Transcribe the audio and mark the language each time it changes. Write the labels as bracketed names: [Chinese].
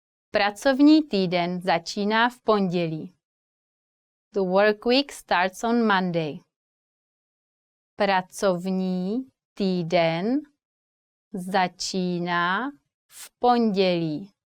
[Czech] Pracovní týden začíná v pondělí. [English] The work week starts on Monday. [Czech] Pracovní týden začíná v pondělí.